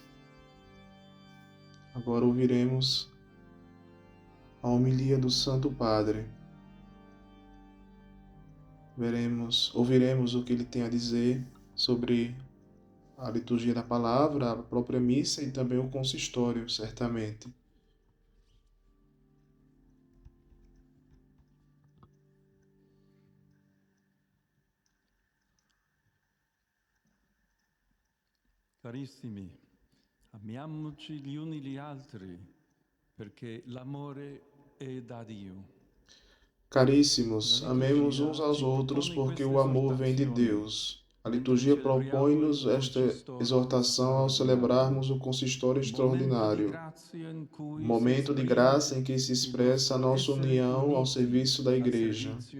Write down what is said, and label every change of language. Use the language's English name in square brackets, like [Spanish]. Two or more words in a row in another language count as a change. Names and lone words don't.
[Portuguese] Agora ouviremos a homilia do Santo Padre. Ouviremos o que ele tem a dizer sobre a liturgia da palavra, a própria missa e também o consistório, certamente. [Italian] Carissimi, amiamoci gli uni gli altri, perché l'amore è da Dio. [Portuguese] Caríssimos, amemos uns aos outros porque o amor vem de Deus. A liturgia propõe-nos esta exortação ao celebrarmos o consistório extraordinário, momento de graça em que se expressa a nossa união ao serviço da Igreja.